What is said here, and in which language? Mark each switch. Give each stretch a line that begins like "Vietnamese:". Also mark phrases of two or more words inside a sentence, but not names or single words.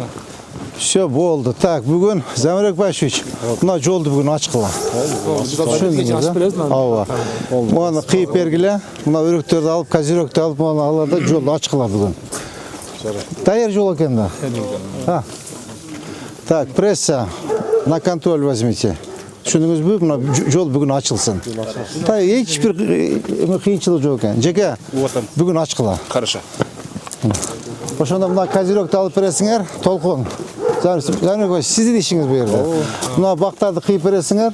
Kyrgyz: Все болду. Так, бүгүн Замирек Байшевич, мына жолду бүгүн ачкыла. Түшүндүңүз да? Ооба. Муну кыйып бергиле. Мына өрөктөрдү алып, козерөктү алып, муну аларды жолду ачкыла бүгүн. Даяр жол экен да.
Russian: Так, пресса, на контроль возьмите.
Kyrgyz: Түшүндүңүзбү? Мына жол бүгүн ачылсын. Та эч бир кыйынчылык жок экен. Жеке, бүгүн ачкыла.
Russian: Хорошо.
Kyrgyz: Ошондо мына козерөктү алып бересиңер, толкун. Замирек Байшевич, сиздин ишиңиз бу жерде. Мына бактарды кыйып бересиңер.